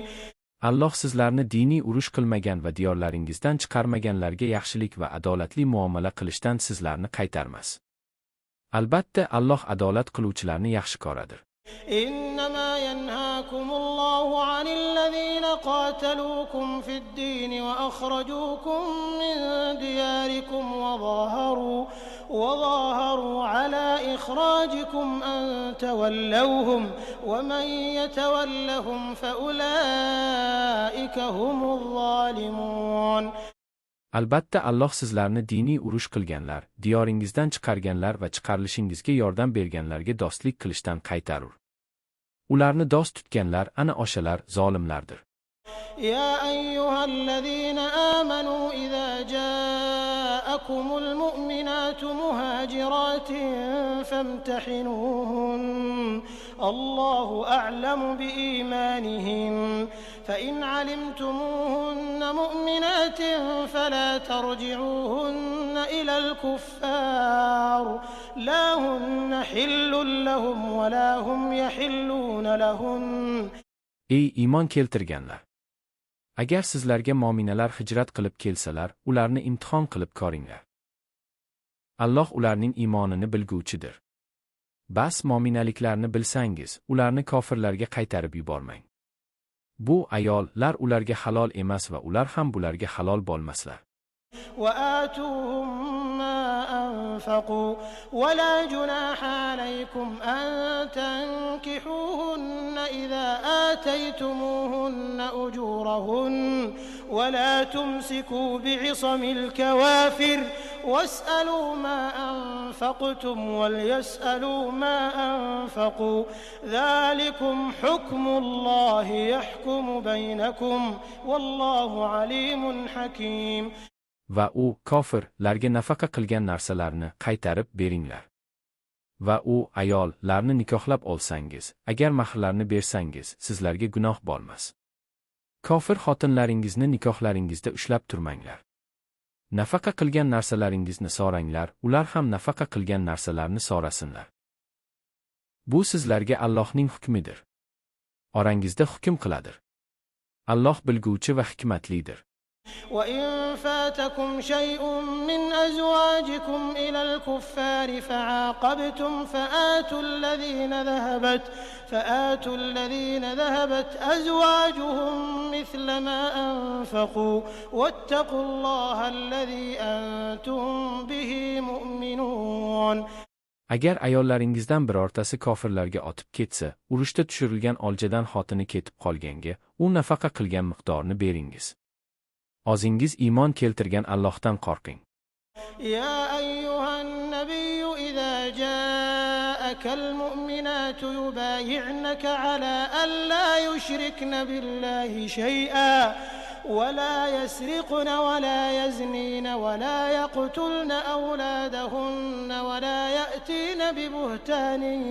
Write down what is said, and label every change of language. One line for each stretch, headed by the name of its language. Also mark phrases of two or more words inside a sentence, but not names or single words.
Uzbek: Alloh sizlarni diniy urush qilmagan va diyorlaringizdan chiqarmaganlarga yaxshilik va adolatli muomala qilishdan sizlarni qaytarmas. Albatta Alloh adolat qiluvchilarni yaxshi ko'radir.
Arabic: إنما ينهاكم الله عن الذين قاتلوكم في الدين وأخرجوكم من دياركم وظاهروا على إخراجكم أن تولوهم ومن يتولهم فأولئك هم الظالمون.
Uzbek: Albatta Alloh sizlarni diniy urush qilganlar, diyoringizdan chiqarganlar va chiqarilishingizga yordam berganlarga do'stlik qilishdan qaytarur. Ularni do'st tutganlar ana o'shalar zolimlardir.
Arabic: يا أيها الذين آمنوا إذا جاءكم المؤمنات مهاجرات فامتحنوهن الله أعلم بإيمانهن فإن علمتموهن مؤمنات فلا ترجعوهن إلى الكفار لا هن حل لهم ولا هم يحلون لهن.
Uzbek: Ey iymon keltirganlar! Agar sizlarga mo'minalar hijrat qilib kelsalar, ularni imtihon qilib ko'ringlar. Alloh ularning iymonini bilguvchidir. Bas mo'minaliklarni bilsangiz, ularni kofirlarga qaytarib yubormang. Bu ayollar ularga halol emas va ular ham bularga halol bo'lmaslar.
Arabic: وآتوهم ما أنفقوا ولا جناح عليكم أن تنكحوهن إذا آتيتموهن أجورهن ولا تمسكوا بعصم الكوافر واسألوا ما أنفقتم وليسألوا ما أنفقوا ذلكم حكم الله يحكم بينكم والله عليم حكيم.
Uzbek: Va u kofirlarga nafaqa qilgan narsalarni qaytarib beringlar. Va u ayollarni nikohlab olsangiz, agar mahrlarni bersangiz, sizlarga gunoh bo'lmas. Kofir xotinlaringizni nikohlaringizda ushlab turmanglar. Nafaqa qilgan narsalaringizni so'ranglar, ular ham nafaqa qilgan narsalarni so'rasinlar. Bu sizlarga Allohning hukmidir. Orangizda hukm qiladir. Alloh bilguvchi va hikmatlidir.
Arabic: وإن فاتكم شيء من أزواجكم إلى الكفار فعاقبتم فآتوا الذين ذهبت أزواجهم مثل ما أنفقوا واتقوا الله الذي أنتم به مؤمنون.
Uzbek: Agar ayollaringizdan birortasi kofirlarga otib ketsa, urushda tushirilgan oljadan xotini ketib qolganga, u nafaqa qilgan miqdorni beringiz. O'zingiz iymon keltirgan Allohdan qo'rqing.
Arabic: يا أيها النبي إذا جاءك المؤمنات يبايعنك على أن لا يشركن بالله شيئا ولا يسرقن ولا يزنين ولا يقتلن أولادهن ولا يأتين ببهتان